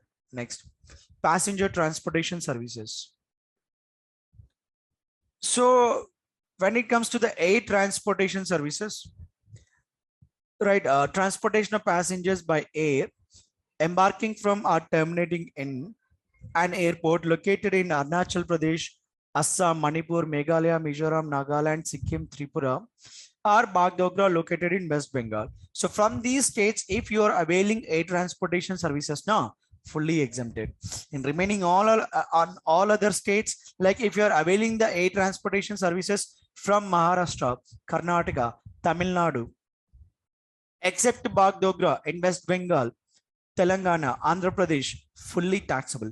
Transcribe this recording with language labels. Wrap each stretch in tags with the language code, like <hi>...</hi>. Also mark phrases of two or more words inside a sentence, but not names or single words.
<en>Next, passenger transportation services. So when it comes to the air transportation services, right, transportation of passengers by air embarking from or terminating in an airport located in Arunachal Pradesh, Assam, Manipur, Meghalaya, Mizoram, Nagaland, Sikkim, Tripura, or Bagdogra located in West Bengal. So from these states, if you are availing air transportation services now, fully exempted. In remaining on all other states, like if you are availing the air transportation services from Maharashtra, Karnataka, Tamil Nadu, except Bagdogra in West Bengal, Telangana, Andhra Pradesh, fully taxable.</en>